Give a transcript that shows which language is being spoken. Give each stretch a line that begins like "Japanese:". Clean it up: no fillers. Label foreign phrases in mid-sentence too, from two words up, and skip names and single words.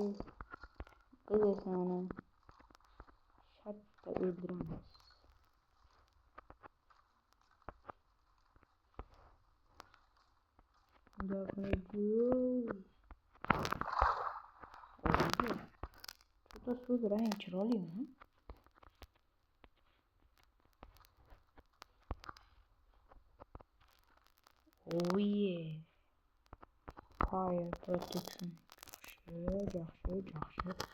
Uzbek: Biz esa uni shartta o'ldiramiz. Juda sud rang chiroylimi?
English: Oh yeah. Fire protection.
Uzbek: Yaxshi.